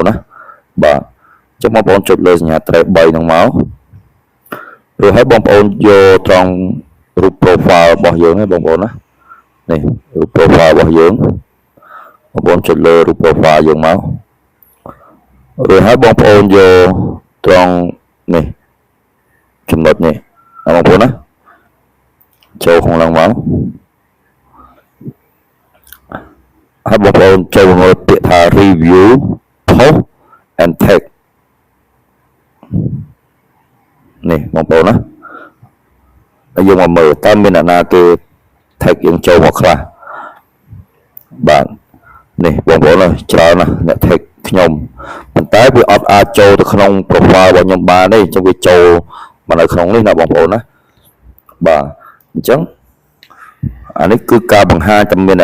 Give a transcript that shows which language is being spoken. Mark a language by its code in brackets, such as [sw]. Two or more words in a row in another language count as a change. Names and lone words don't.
[km] ណាបាទចុចបងប្អូនចុចលើសញ្ញាត្រី3ហ្នឹងមករួចហើយបងប្អូនយកត្រង់រូប profile របស់យើងហ្នឹងបងប្អូនណានេះរូប profile របស់យើងបងប្អូនចុចលើរូប profile យើងមករួចហើយបងប្អូនយកត្រង់នេះចំណុចនេះបងប្អូនណាចូលក្នុងឡើងមក ហើយបងប្អូនចូលមើលពាក្យថា [en] review post and tag [km] នេះបងប្អូនណាហើយយើងមកមើលតើមានអ្នកណាគេ tag យើងចូលមកខ្លះបាទនេះបងប្អូនណាច្រើនណាស់អ្នក tag ខ្ញុំប៉ុន្តែវា អត់អាចចូលទៅក្នុង profile របស់ខ្ញុំបានទេអញ្ចឹងវាចូលមកនៅក្នុងនេះណាបងប្អូនណាបាទអញ្ចឹងអានេះគឺការបង្ហាញតែមាន